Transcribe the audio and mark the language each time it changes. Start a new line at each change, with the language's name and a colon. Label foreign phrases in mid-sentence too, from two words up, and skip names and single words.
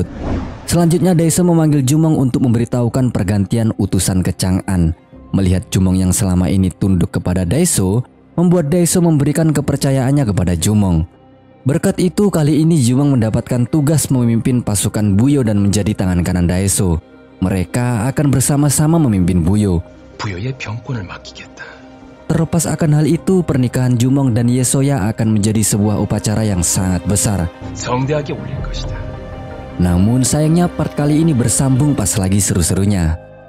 Indonesian: Selanjutnya Daeso memanggil Jumong untuk memberitahukan pergantian utusan ke Chang'an. Melihat Jumong yang selama ini tunduk kepada Daeso, membuat Daeso memberikan kepercayaannya kepada Jumong. Berkat itu kali ini Jumong mendapatkan tugas memimpin pasukan Buyo dan menjadi tangan kanan Daeso. Mereka akan bersama-sama memimpin Buyo.
Korean: 부여의 병권을 맡기겠다.
Indonesian: Terlepas akan hal itu, pernikahan Jumong dan Yesoya akan menjadi sebuah upacara yang sangat besar.
Korean: 성대하게 올릴 것이다.
Indonesian: Namun sayangnya part kali ini bersambung pas lagi seru-serunya.